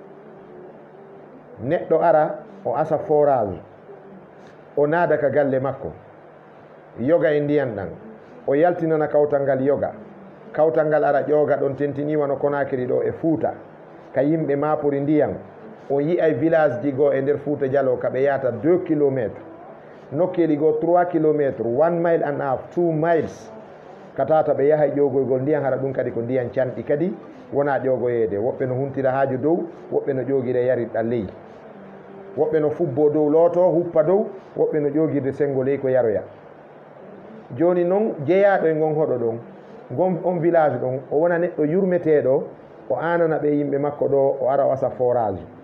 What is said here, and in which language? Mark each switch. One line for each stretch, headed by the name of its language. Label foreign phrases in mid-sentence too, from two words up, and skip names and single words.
Fula: Neɗɗo ara o asa forage, o naada ka galle makko, yoga e ndiyan ɗan, o yaltinana kawtal ngal yoga, kawtal ngal ara ƴooga ɗon tentiniwa no Konakiri ɗo e Fuuta, ka yimɓe mapori ndiyam. O yiyay village ji goo e nder Fuuta Jalo ka ɓe yahata 2 kilométre, nokkeli goo 3 kilométre,
English: 1 mile and half, 2 miles,
Fula: ka tata ɓe yaha ƴoogoygol ndiyan. Hara ɗum kadi ko ndiyan canɗi kadi, wona ƴoogoyeede. Woɓɓe no huntira haaju dow, woɓɓe no ƴoogire yarirɗa ley, woɓɓe no fubbo dow looto huppa dow, woɓɓe no ƴoogirde sengo ley ko yaroya. Joni noon jeeyaɗo e ngon hoɗo ɗon, gon on village ɗon, o wona neɗɗo yurmeteɗo, o anana ɓe yimɓe makko ɗo, o ara o asa forage.